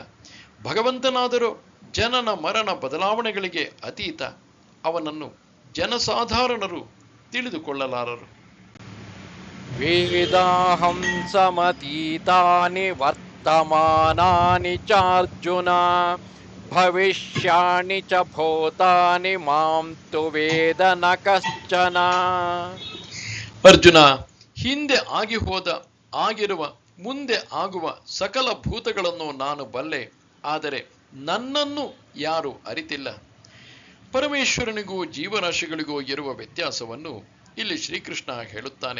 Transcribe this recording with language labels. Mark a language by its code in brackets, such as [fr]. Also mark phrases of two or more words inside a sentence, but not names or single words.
[kn] ಭಗವಂತನಾದರೂ ಜನನ ಮರಣ ಬದಲಾವಣೆಗಳಿಗೆ ಅತೀತ. ಅವನನ್ನು ಜನಸಾಧಾರಣರು ತಿಳಿದುಕೊಳ್ಳಲಾರರು. [sa] ವೇದಾಹಂ ಸಮತೀತಾನಿ ವರ್ತಮಾನಾನಿ ಚಾರ್ಜುನ ಭವಿಷ್ಯಾಣಿ ಚ ಭೂತಾನಿ ಮಾಂ ತು ವೇದ ನ ಕಶ್ಚನ. [kn] ಅರ್ಜುನ, ಹಿಂದೆ ಆಗಿ ಹೋದ, ಆಗಿರುವ, ಮುಂದೆ ಆಗುವ ಸಕಲ ಭೂತಗಳನ್ನು ನಾನು ಬಲ್ಲೆ. ಆದರೆ ನನ್ನನ್ನು ಯಾರು ಅರಿತಿಲ್ಲ. ಪರಮೇಶ್ವರನಿಗೂ ಜೀವರಾಶಿಗಳಿಗೂ ಇರುವ ವ್ಯತ್ಯಾಸವನ್ನು ಇಲ್ಲಿ ಶ್ರೀಕೃಷ್ಣ ಹೇಳುತ್ತಾನೆ.